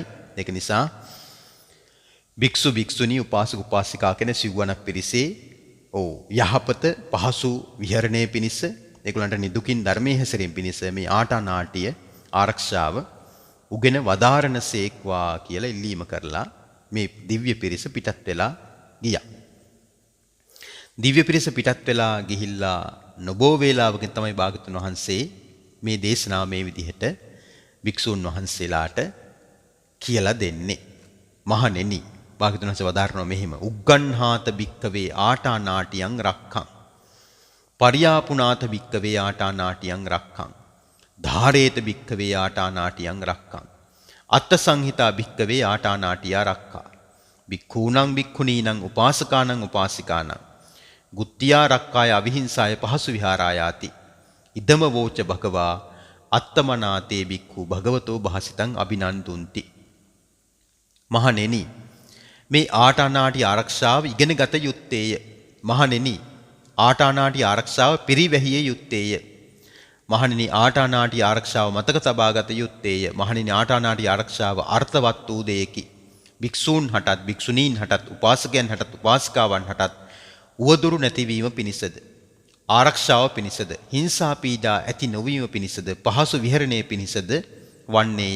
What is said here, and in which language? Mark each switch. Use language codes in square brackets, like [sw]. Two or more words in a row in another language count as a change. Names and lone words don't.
[si] ඒක නිසා භික්ෂු භික්ෂුණී උපාසක උපාසිකා කියන සිව්වණක් පිරිසේ යහපත පහසු විහරණය පිණිස ඒගොල්ලන්ට නිදුකින් ධර්මයේ හැසිරීම පිණිස මේ ආටානාටිය ආරක්ෂාව උගෙන වදාරණසේක්වා කියලා ඉල්ලීම කරලා මේ දිව්‍ය පිරිස පිටත් වෙලා ගියා. දිව්‍ය පිරිස පිටත් වෙලා ගිහිල්ලා නොබෝ වේලාවකින් තමයි භාගතුන් වහන්සේ මේ දේශනාව මේ විදිහට භික්ෂුන් වහන්සේලාට කියලා දෙන්නේ. මහණෙනි භාගතුන් වහන්සේ වදාරනවා මෙහෙම [pi] උග්ගණ්හාත භික්කවේ ආටානාටියං රක්ඛං පරියාපුනාත භික්කවේ ආටානාටියං රක්ඛං ධාරේත භික්කවේ ආටානාටියං රක්ඛං අත්ත සංහිතා භික්කවේ ආටානාටියා රක්ඛා භික්ඛූණං භික්ඛුනීනං උපාසකානං උපාසිකානං ගුත්තියා රක්කාය අවිහිංසාය පහසු විහාරායාති ඉදම වෝච භගවා අත්තමනාතේ භික්ඛු භගවතෝ භාසිතං අභිනන්දුන්ති. [si] මහණෙනි මේ ආටානාටි ආරක්ෂාව ඉගෙන ගත යුත්තේය. මහණෙනි ආටානාටි ආරක්ෂාව පිරිවැහිය යුත්තේය. මහණෙනි ආටානාටි ආරක්ෂාව මතක තබා ගත යුත්තේය. මහණෙනි ආටානාටි ආරක්ෂාව අර්ථවත් වූ දෙයකි. භික්ෂූන් හටත් භික්ෂුණීන් හටත් උපාසකයන් හටත් උපාසිකාවන් හටත් උවදුරු නැතිවීම පිණිසද ආරක්ෂාව පිණිසද හිංසා පීඩා ඇති නොවීම පිණිසද පහසු විහරණය පිණිසද වන්නේය.